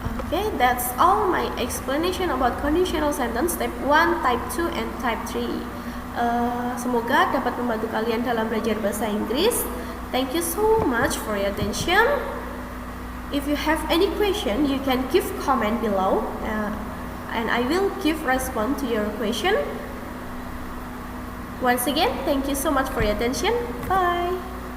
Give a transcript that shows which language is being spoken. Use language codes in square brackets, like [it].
[en] Okay, that's all my explanation about conditional sentence type 1, type 2, and type 3. [id] Semoga dapat membantu kalian dalam belajar bahasa Inggris. [en] Thank you so much for your attention. If you have any question, you can give comment below, and I will give response to your question. Once again, thank you so much for your attention. Bye.